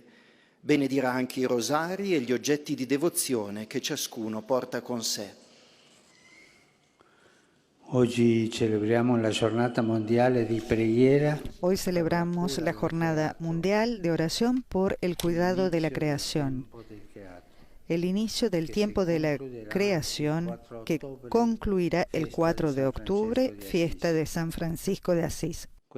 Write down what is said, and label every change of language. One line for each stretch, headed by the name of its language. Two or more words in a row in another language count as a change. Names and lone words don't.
Italian: Benedirà anche i rosari e gli oggetti di devozione che ciascuno porta con sé. Oggi celebriamo la giornata mondiale di preghiera.
Spanish: Hoy celebramos la Jornada Mundial de Oración por el Cuidado de la Creación, el inicio del tiempo de la creación que concluirá el 4 de octubre, fiesta de San Francisco de Asís.